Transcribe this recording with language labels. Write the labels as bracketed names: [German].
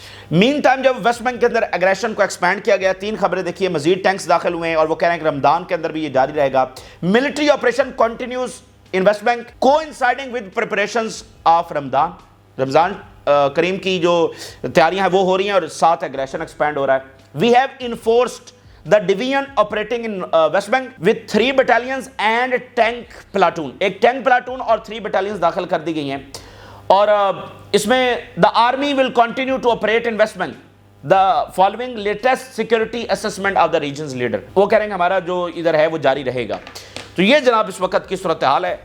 [Urdu] مین time جب waste bank کے اندر aggression کو ایکسپینڈ کیا گیا, 3 خبریں دیکھیے, مزید ٹینکس داخل ہوئے ہیں اور وہ کہہ رہے ہیں کہ رمضان کے اندر بھی یہ جاری رہے گا. [English] Military operation continues in West Bank coinciding with preparations of Ramadan. [Urdu] رمضان کریم کی جو تیاریاں ہیں وہ ہو رہی ہیں اور ساتھ اگریشن ایکسپینڈ ہو رہا ہے. [English] We have enforced the division operating in West Bank with 3 battalions and tank platoon. [Urdu] ایک ٹینک پلاٹون اور 3 battalions داخل کر دی گئی ہیں. اور اس میں [English] the army will continue to operate in West Bank the following latest security assessment of the region's leader. [Urdu] وہ کہہ رہے ہیں کہ ہمارا جو ادھر ہے وہ جاری رہے گا. تو یہ جناب اس وقت کی صورتحال ہے.